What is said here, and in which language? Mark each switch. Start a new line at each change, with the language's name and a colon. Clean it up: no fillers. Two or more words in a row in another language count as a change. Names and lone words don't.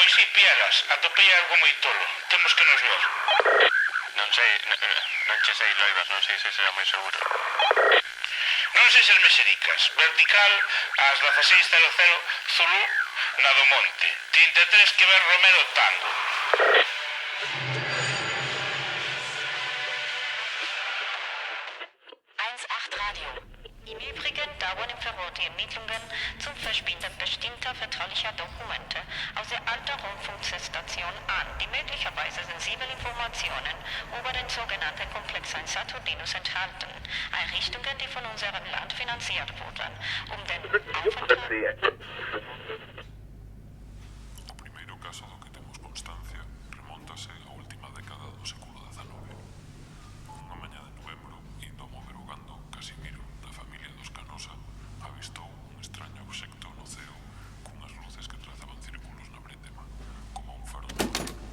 Galician: Piagas, atopei algo moi tolo. Temos que nos ver. Non che sei, Loibas, non sei se será moi seguro. Non sei se Mesericas. Vertical, ás 16:00, Zulu, na do Monte. 33 que ver Romero Tango. Radio.
German: Im Übrigen dauern im Verrat die Ermittlungen zum Verschwinden bestimmter vertraulicher Dokumente aus der alten Rundfunkstation an, die möglicherweise sensible Informationen über den sogenannten Komplex Saturnus enthalten. Einrichtungen, die von unserem Land finanziert wurden, um den Aufenthalt...
Galician: O primeiro caso do que temos constancia remontase á última década do século XIX. Unha mañá de novembro, indo a mover o gando, Casimiro, da familia dos Canosa, avistou un extraño obxecto no ceo cunhas luces que trazaban círculos na brétema, como un faro de mar.